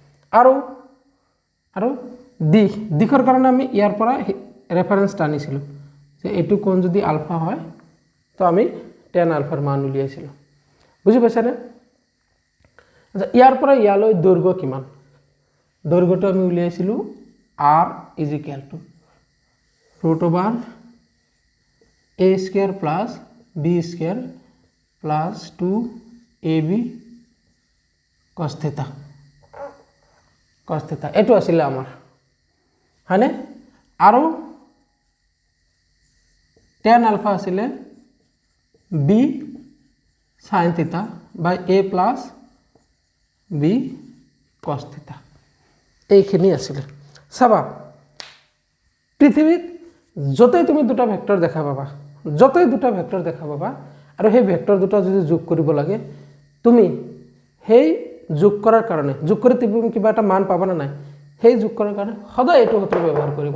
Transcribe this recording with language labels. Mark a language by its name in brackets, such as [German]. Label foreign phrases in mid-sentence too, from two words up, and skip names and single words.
[Assamese] আৰু দিশৰ কাৰণে আমি ইয়াৰ পৰা ৰেফাৰেঞ্চ টানিছিলোঁ যে এইটো কোণ যদি আলফা হয় তো আমি টেন আলফাৰ মান উলিয়াইছিলোঁ, বুজি পাইছানে? আচ্ছা, ইয়াৰ পৰা ইয়ালৈ দৈৰ্ঘ্য কিমান? দৈৰ্ঘ্যটো আমি উলিয়াইছিলোঁ [English] r is equal to √/a² plus b² plus 2ab cos θ. [Assamese] এইটো আছিলে আমাৰ, হয়নে? আৰু [English] tan alpha [Assamese] আছিলে [English] b sin θ by a plus b cos θ. [Assamese] এইখিনি আছিলে। চাবা, পৃথিৱীত য'তেই তুমি দুটা ভেক্টৰ দেখা পাবা আৰু সেই ভেক্টৰ দুটা যদি যোগ কৰিব লাগে, তুমি সেই যোগ কৰাৰ কাৰণে যোগ কৰি তুমি কিবা এটা মান পাবা না নাই, সেই যোগ কৰাৰ কাৰণে সদায় এইটো সূত্ৰ ব্যৱহাৰ কৰিবা।